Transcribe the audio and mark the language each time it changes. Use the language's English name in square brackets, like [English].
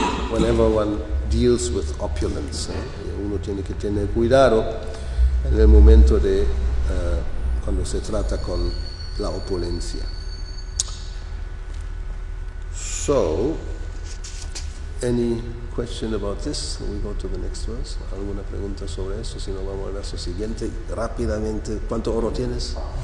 [English] Whenever one deals with opulence, [Spanish] uno tiene que tener cuidado en el momento de cuando se trata con la opulencia. [English] So, any question about this? We go to the next verse. [Spanish] ¿Alguna pregunta sobre eso? Si no, vamos al verso siguiente. Rápidamente, ¿cuánto oro tienes?